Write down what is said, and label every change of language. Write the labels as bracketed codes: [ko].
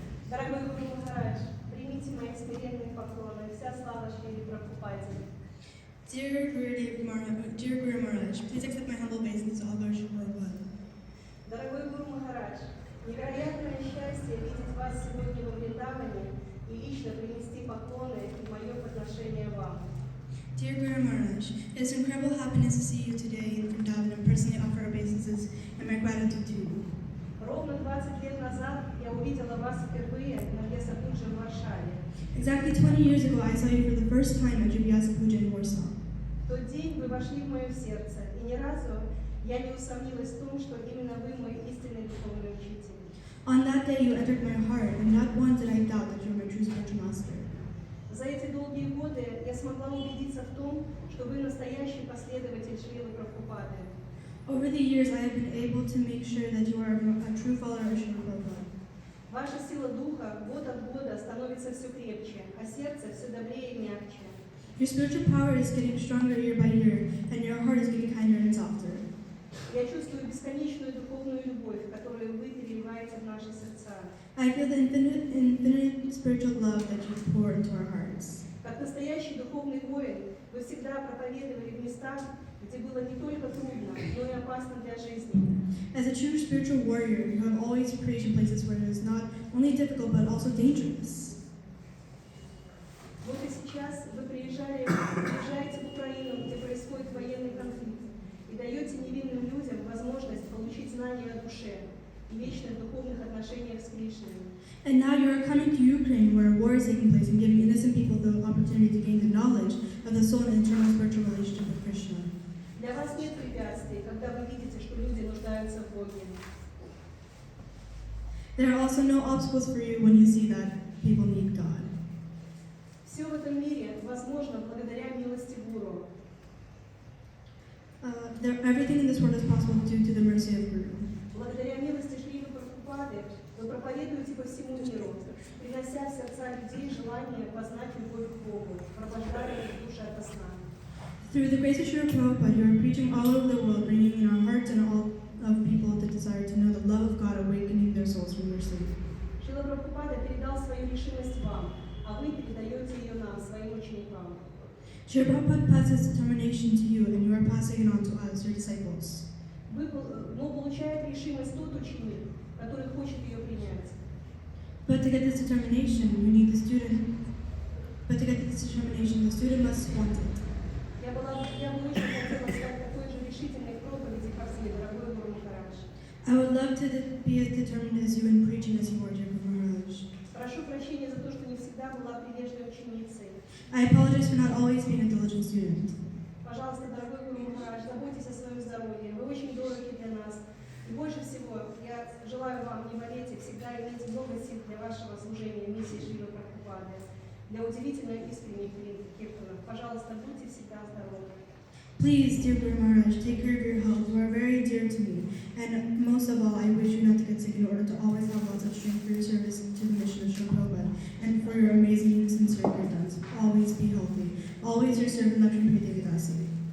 [ru] Дорогой Гуру Махарадж, примите мои смиренные поклоны, вся слава Шри Прабхупаде. [en] Dear Guru Maharaj, please accept my humble obeisances to all those who are one. [ru] Дорогой Гуру Махарадж, невероятное счастье видеть вас сегодня во Вриндаване и лично принести поклоны и мое подношение вам. [en] Dear Guru Maharaj, it is incredible happiness to see you today in Vrindavan and personally offer obeisances and my gratitude to you. [ru] Ровно 20 лет назад я увидела вас впервые на Vyasapuja в Варшаве. [en] Exactly 20 years ago, I saw you for the first time at Vyasapuja in Warsaw. [ru] В тот день вы вошли в мое сердце, и ни разу я не усомнилась в том, что именно вы мой истинный духовный учитель. [en] On that day, you entered my heart, and not once did I doubt that you were my true spiritual master. [ru] За эти долгие годы я смогла убедиться в том, что вы настоящий последователь Шрилы Прабхупады. [en] Over the years, I have been able to make sure that you are a true follower of Srila Prabhupada. [ru] Ваша сила духа год от года становится все крепче, а сердце все добрее и мягче. [en] Your spiritual power is getting stronger year by year, and your heart is getting kinder and softer. [ru] Я чувствую бесконечную духовную любовь, которую вы переливаете в наши сердца. [en] I feel the infinite spiritual love that you pour into our hearts. [ru] Как настоящий духовный воин, вы всегда проповедовали в местах, где было не только трудно, но и опасно для жизни. [en] As a true spiritual warrior, you have always preached in places where it is not only difficult but also dangerous. [ru] Вот и сейчас вы приезжаете в Украину, где происходит военный конфликт, и даете невинным людям возможность получить знания о душе и вечных духовных отношениях с Кришной. [en] And now you are coming to Ukraine, where a war is taking place, and giving innocent people the opportunity to gain the knowledge of the soul and internal spiritual relationship with Krishna. [ru] Для вас нет препятствий, когда вы видите, что люди нуждаются в Боге. [en] There are also no obstacles for you when you see that people need God. [ru] Все в этом мире возможно благодаря милости Гуру. [en] Everything in this world is possible due to the mercy of Guru. [ru] Благодаря милости Шрилы Прабхупады вы проповедуете по всему миру, принося в сердца людей желание познать любовь к Богу, пробуждая их души ото сна. [en] Through the grace of Srila Prabhupada, you are preaching all over the world, bringing in our hearts and all of people the desire to know the love of God, awakening their souls from their sleep. [ru] Шрила Прабхупада передал свою решимость вам, а вы передаете ее нам, своим ученикам. [en] Srila Prabhupada passes determination to you, and you are passing it on to us, your disciples. [ru] Но получает решимость тот ученик, который хочет ее принять. [en] But to get this determination, you need the student. But to get this determination, the student must want it. [ru] Я бы очень хотела стать такой же решительной в проповеди, как вы, дорогой Гуру Махарадж. [en] I would love to be as determined as you in preaching as you are, dear Guru Maharaj. [ru] Прошу прощения за то, что не всегда была прилежной ученицей. [en] I apologize for not always being a diligent student. [ru] Пожалуйста, дорогой Гуру Махарадж, заботьтесь о своем здоровье. Вы очень дороги для нас. И больше всего я желаю вам не болеть и всегда иметь много сил для вашего служения миссии Шрилы Прабхупады, для удивительно искренних киртанов. Пожалуйста, будьте всегда здоровы. [en] Please, dear Guru Maharaj, take care of your health. You are very dear to me. And most of all, I wish you not to get sick in order to always have lots of strength for your service to the mission of Srila Prabhupada and for your amazing and sincere kirtans. Always be healthy. Always your servant, Lakshmi Devidasi.